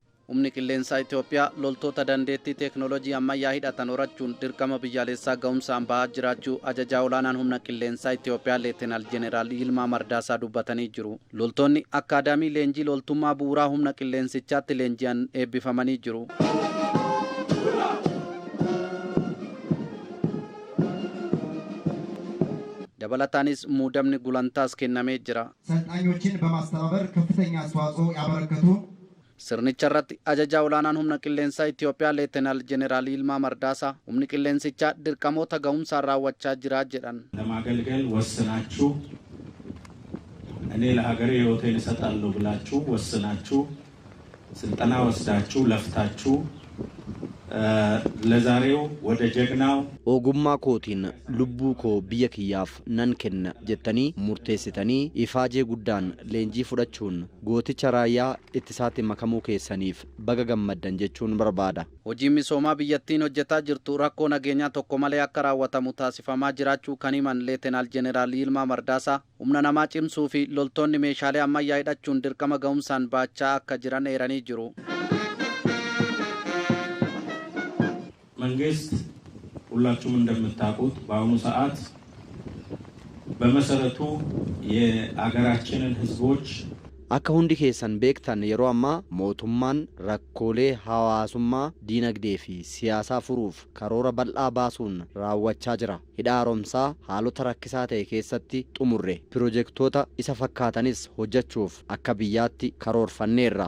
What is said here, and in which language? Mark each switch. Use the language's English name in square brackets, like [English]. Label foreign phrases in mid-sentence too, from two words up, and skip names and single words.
[Oromo] humni qilleensaa Itoophiyaa loltoota dandeettii teeknooloojii ammayyaa hidhatan horachuun dirqama biyyaalessaa ga'umsaan bahaa jiraachuu ajajaa olaanaan humna qilleensaa Itoophiyaa Leetinaal Jeneraal Yilmaa Mardaasaa dubbatanii jiru. Loltoonni akkaadaamii leenjii loltummaa bu'uuraa humna qilleensichaatti leenji'an eebbifamanii jiru. dabalatanis muudamni gulantaas kennamee jira. [Amharic] ሰልጣኞችን በማስተባበር ከፍተኛ አስተዋጽኦ ያበረከቱ [Oromo] sirnicharratti ajajaa olaanaan humna qilleensaa Itoophiyaa Leetinaal Jeneraal Yilmaa Mardaasaa humni qilleensichaa dirqamoota ga'umsaan raawwachaa jira jedhan. [Amharic] ለማገልገል ወስናችሁ እኔ ለሀገሬ ሕይወቴን እሰጣለሁ ብላችሁ ወስናችሁ ስልጠና ወስዳችሁ ለፍታችሁ ለዛሬው ወደ ጀግናው [Oromo] ogummaa kootiin lubbuu koo biyya kiyyaaf nan kenna jettanii murteessitanii ifaajee guddaan leenjii fudhachuun gooticha raayyaa ittisaatti makamuu keessaniif baga gammaddan jechuun barbaada. Hojiin misoomaa biyyattiin hojjetaa jirtu rakkoo nageenyaa tokko malee akka raawwatamu taasifamaa jiraachuu kan himan Leetinaal Jeneraal Yilmaa Mardaasaa humna namaa cimsuu fi loltoonni meeshaalee ammayyaa hidhachuun dirqama ga'umsaan baachaa akka jiran eeranii jiru. [Amharic] መንግስት ሁላችሁም እንደምታውቁት በአሁኑ ሰዓት በመሰረቱ የአገራችንን ህዝቦች [Oromo] akka hundi keessan beektan yeroo ammaa mootummaan rakkoolee hawaasummaa diinagdee fi siyaasaa furuuf karoora bal'aa baasuun raawwachaa jira. Hidha haaromsaa haalota rakkisaa ta'e keessatti xumurre piroojeektoota isa fakkaatanis hojjechuuf akka biyyaatti karoorfanneerra.